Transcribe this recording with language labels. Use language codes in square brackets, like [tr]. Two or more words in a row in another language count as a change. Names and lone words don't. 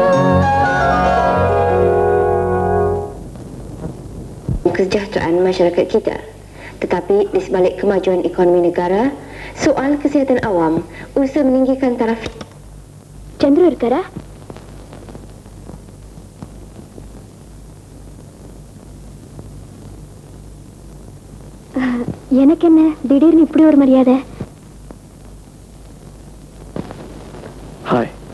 [ms] Kesejahteraan masyarakat kita. Tetapi di sebalik kemajuan ekonomi negara, soal kesihatan awam, usaha meninggikan taraf. [ta] சந்திரு இருக்காரா? எனக்கு என்ன திடீர்னு இப்படி ஒரு மரியாதை? ஹாய்.